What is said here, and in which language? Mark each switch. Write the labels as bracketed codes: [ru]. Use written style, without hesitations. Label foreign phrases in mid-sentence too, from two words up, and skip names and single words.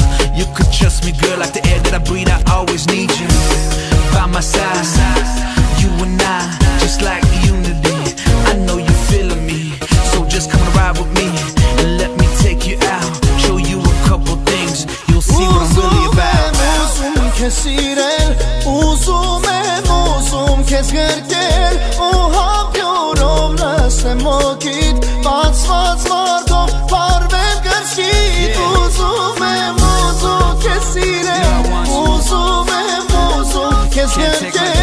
[en] You could trust me, girl, like the air that I breathe, I always need you. By my side, you and I, just like unity. I know you feeling me, so just come and ride with me and let me take you out. Show you a couple things, you'll see what I'm really about. [hy] Ուզում եմ քեզ գրկել Ու հապյուրով նստեմ մոտիդ Բացված մարդով պարվեմ կրծքիդ Ուզում եմ քեզ սիրել Ուզում եմ քեզ գրկել